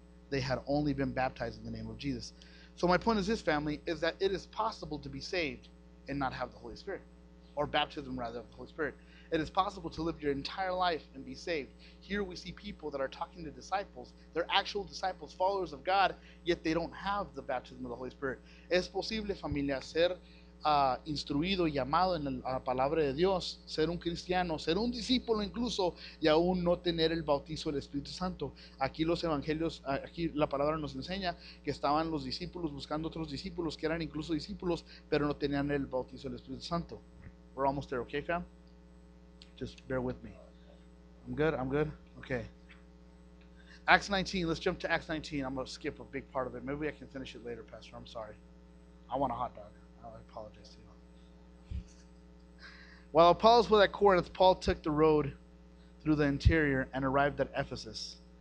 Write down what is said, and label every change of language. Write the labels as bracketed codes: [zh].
[en] They had only been baptized in the name of Jesus. So my point is this, family, is that it is possible to be saved and not have the Holy Spirit, or baptism rather of the Holy Spirit. It is possible to live your entire life and be saved. Here we see people that are talking to disciples. They're actual disciples, followers of God, yet they don't have the baptism of the Holy Spirit. [es] Es posible, familia, ser instruido y llamado en la palabra de Dios, ser un cristiano, ser un discípulo incluso, y aún no tener el bautizo del Espíritu Santo. Aquí los evangelios, aquí la palabra nos enseña que estaban los discípulos buscando otros discípulos que eran incluso discípulos, pero no tenían el bautizo del Espíritu Santo. [en] We're almost there, okay, fam? Just bear with me. I'm good? I'm good? Okay. Acts 19. Let's jump to Acts 19. I'm going to skip a big part of it. Maybe I can finish it later, Pastor. I'm sorry. I want a hot dog. I apologize to you. While Apollos was at Corinth, Paul took the road through the interior and arrived at Ephesus.